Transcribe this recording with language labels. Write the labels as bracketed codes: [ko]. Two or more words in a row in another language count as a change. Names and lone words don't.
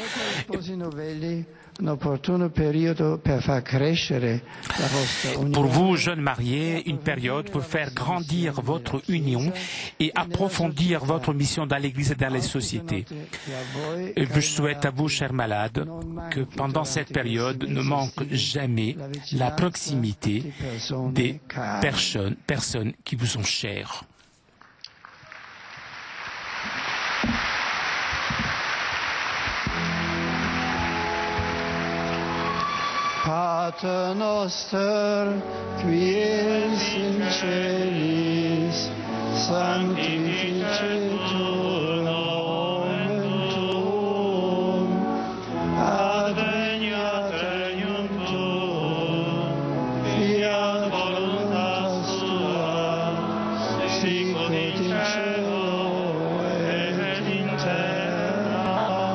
[fr] Pour vous, jeunes mariés, une période pour faire grandir votre union et approfondir votre mission dans l'Église et dans les sociétés. Et je souhaite à vous, chers malades, que pendant cette période ne manque jamais la proximité des personnes qui vous sont chères. [la] Pater noster, qui es in celis, sanctificetur nomen tuum, adveniat regnum tuum, fiat voluntas tua, sicut in cielo et in terra.